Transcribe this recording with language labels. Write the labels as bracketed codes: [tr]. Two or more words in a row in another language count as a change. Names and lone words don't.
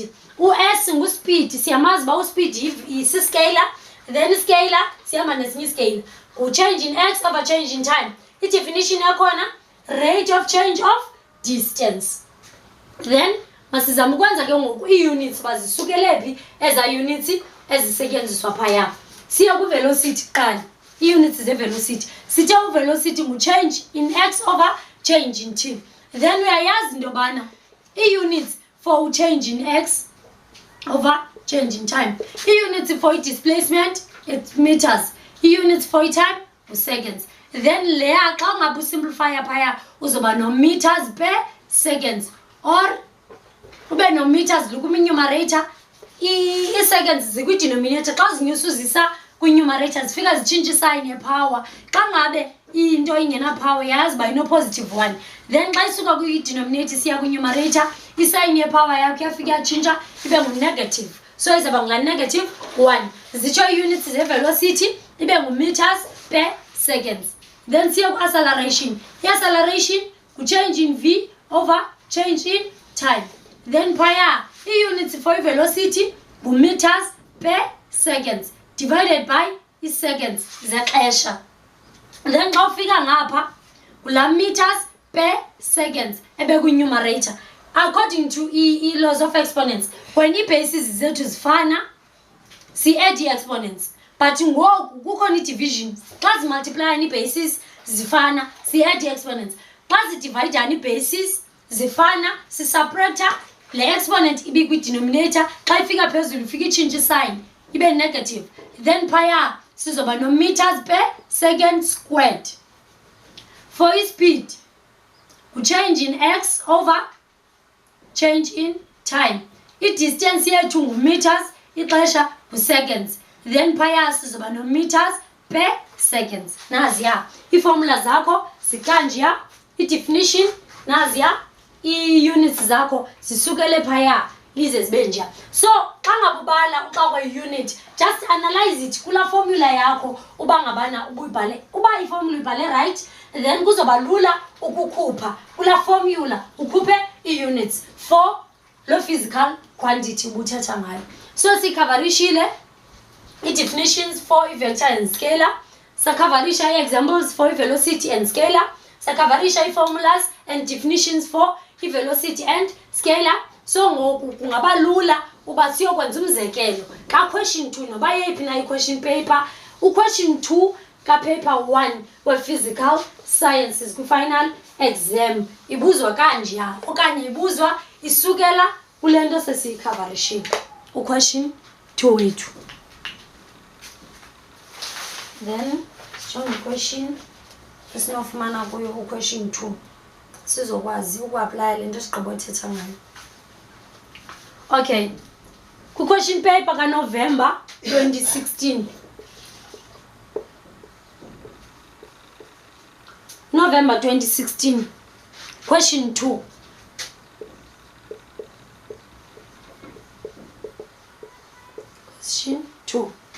[xh] U-s ngu-speed, siyamazi ba u-speed is-scalar. [en] then scalar [xh] siyama nesinye [en] scale change in x over change in time. [xh] I-definition yakhona [en] rate of change of distance. [xh] Then masizama ukwenza ke ngoku i-units bazisukele phi eza units ezisetyenziswa phaya. Siya ku-velocity qala i-units ze-velocity sithe u-velocity ngu- [en] change in x over change in t. Then [xh] uyayazi into yobana [en] i-units for change in x over change in time. I-units for displacement it's meters. I-units for time seconds. [xh] Then leya xa ngabe usimplifya phaya uzoba no [en] meters per seconds [xh] or ube no [en] meters look numerator [xh] i-seconds zikwi-denominator xa zinyusa uzisa kwi-numerator zifika zitshintshe isign yepower. Xa ngabe into ingena-power yazi uba ino-positive 1 then xa isuka kwi-denominator isiya kwi-numerator isign yepower yakho yafika yatshintsha ibe ngu-negative, so izawuba nga-negative 1. Zitsho ii-units ze-velocity ibe ngu- [en] meters per seconds. Then siya ku-acceleration. I-acceleration ku-change in v over change in time. Then phaya i-units for i-velocity ngu-meters per seconds divided by i-seconds zexesha. Then [xh] xa ufika ngapha kula [en] meters per seconds ebekwi-numerator according to laws of exponents. [xh] When ii-bases zethu zifana si-add ii-exponents, but ngoku kukhona i-division. Xa zimultiplyana ii-bases zifana si-add ii-exponents. Xa zidivayidana ii-bases zifana si-separator le exponent ibe kwi-denominator. Xa ifika phezulu ifika itshintshe isign ibe negative. [en] Then [xh] phaya sizoba no [en] meters per second squared. For i-speed change in x over change in time. [xh] I-distance yethu ngu-meters, ixesha ngu-seconds. [en] Then [xh] phaya sizoba no [en] meters per seconds. [xh] Naziya iiformula zakho zikanjiya, i-definition naziya, ii-units zakho zisukele phaya lize zibe nje. So xa ngabubala uxa kwe-unit [en] just analyze it [xh] kula formula yakho uba ngabana ubuyibhale. Uba iformula uyibhale right then kuzoba lula ukukhupha kula formula ukhuphe ii-units for lo physical quantity ubuthetha ngayo. So sikhavarishile i-definitions for i- [en] vector and scalar, [xh] sakhavarisha i-examples for i- [en] velocity and scalar, [xh] sakhavarisha i- [en] formulas and definitions [xh] for i- [en] velocity and scalar. [xh] So ngoku kungaba lula uba siyokwenza umzekelo ka question 2 noba yeyiphi na i-question paper. U-question 2 ka-paper 1 we- [en] physical sciences [xh] kwi- [en] final exam [xh] ibuzwa kanjeya okanye ibuzwa isukela kule nto sesiyikhavarishile u-question 2 wethu. Then jonge i-question esinofumana kuyo u-question 2 sizokwazi uku-aplya le nto sigqiba uthetha ngayo. [en] Okay, ku-question paper kaNovember 2016. November 2016, question 2. Question 2.